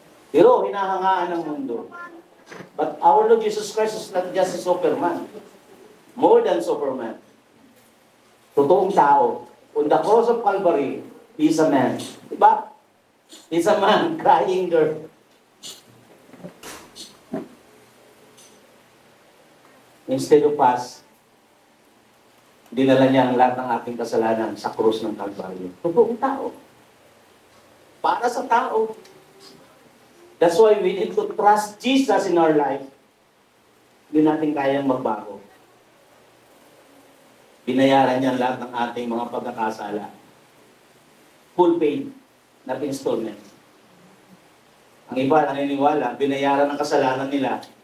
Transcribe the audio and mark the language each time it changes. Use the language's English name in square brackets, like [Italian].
[Filipino] Pero hinahangaan ng mundo. [English] But our Lord Jesus Christ is not just a Superman. More than Superman. [Filipino] Totoong tao. [English] On the cross of Calvary, He is a man. [Filipino] Di ba? [English] He's a man crying there. Instead of us, [Filipino] dinala niya ang lahat ng ating kasalanan sa krus ng Kalbaryo. Totoong tao. Para sa tao. [English] That's why we need to trust Jesus in our life. [Filipino] Hindi natin kayang magbago. Binayaran niya ang lahat ng ating mga pagkakasala. [English] Full paid, not installment. [Filipino] Ang iba naniniwala, binayaran ang kasalanan nila.